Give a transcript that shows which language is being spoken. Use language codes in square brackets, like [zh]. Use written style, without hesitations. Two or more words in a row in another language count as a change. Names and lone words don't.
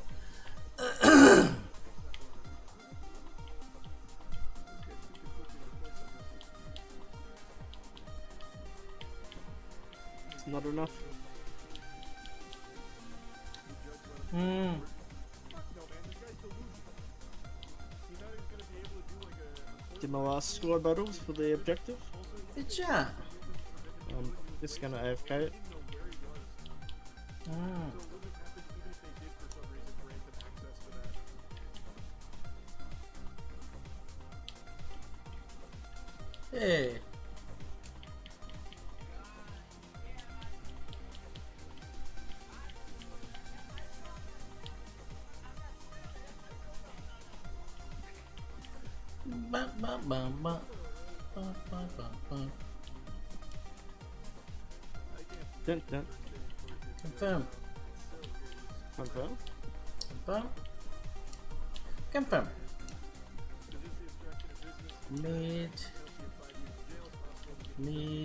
[en] It's not enough. Hmm. No, man, this guy's delusional. He thought he was gonna be able to do like a Did my last squad battles for the objective. Good job. This is gonna AFK it. Hmm. Hey. Ba, ba, ba, ba. Ba, ba, ba, ba. Dun, dun. Confirm. Confirm. Confirm. Confirm. Mid. Mid.